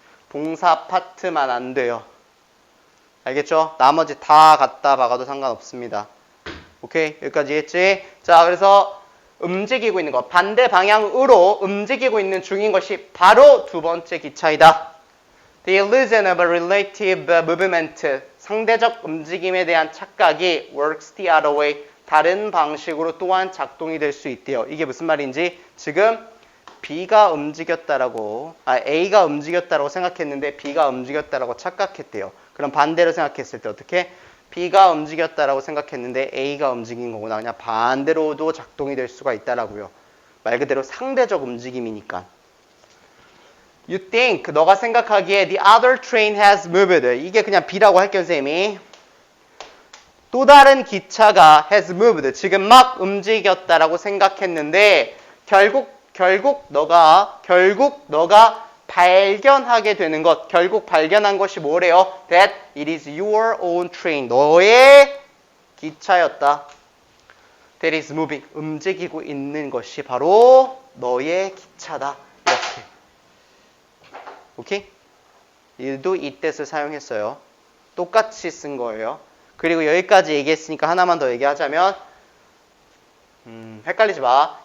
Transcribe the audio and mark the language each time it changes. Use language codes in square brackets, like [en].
[ko] 동사 파트만 안 돼요. 알겠죠? 나머지 다 갖다 박아도 상관없습니다. 오케이? 여기까지 했지? 자, 그래서 움직이고 있는 거. 반대 방향으로 움직이고 있는 중인 것이 바로 두 번째 기차이다. [en] The illusion of a relative movement. [ko] 상대적 움직임에 대한 착각이 [en] works the other way. [ko] 다른 방식으로 또한 작동이 될 수 있대요. 이게 무슨 말인지 지금 B가 움직였다라고 A가 움직였다라고 생각했는데 B가 움직였다라고 착각했대요. 그럼 반대로 생각했을 때 어떻게? B가 움직였다라고 생각했는데 A가 움직인 거구나. 그냥 반대로도 작동이 될 수가 있다라고요. 말 그대로 상대적 움직임이니까. [en] You think, [ko] 너가 생각하기에 [en] the other train has moved. [ko] 이게 그냥 B라고 할게요, 선생님이. 또 다른 기차가 [en] has moved. [ko] 지금 막 움직였다라고 생각했는데 결국 너가 발견하게 되는 것, 결국 발견한 것이 뭐래요? [en] That it is your own train. [ko] 너의 기차였다. [en] That is moving. [ko] 움직이고 있는 것이 바로 너의 기차다. 이렇게. 오케이? 얘도 이 뜻을 사용했어요. 똑같이 쓴 거예요. 그리고 여기까지 얘기했으니까 하나만 더 얘기하자면 헷갈리지 마.